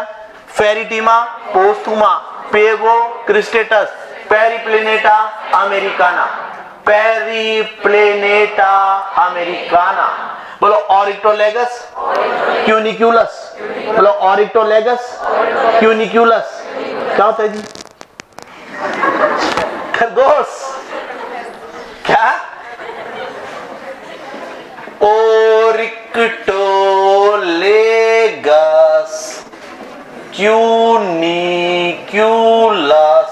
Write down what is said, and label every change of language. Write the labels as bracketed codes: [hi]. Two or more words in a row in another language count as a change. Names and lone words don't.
[hi] फेरिटीमा, पोस्थुमा, पेगो क्रिस्टेटस, पेरिप्लेनेटा अमेरिकाना, पेरिप्लेनेटा अमेरिकाना। बोलो ऑरिक्टोलेगस, क्यूनिक्यूलस, बोलो ऑरिक्टोलेगस, क्यूनिक्यूलस। क्या होता है जी? खरगोश। क्या? ओरिक्टोलेगस, क्यूनिक्यूलस।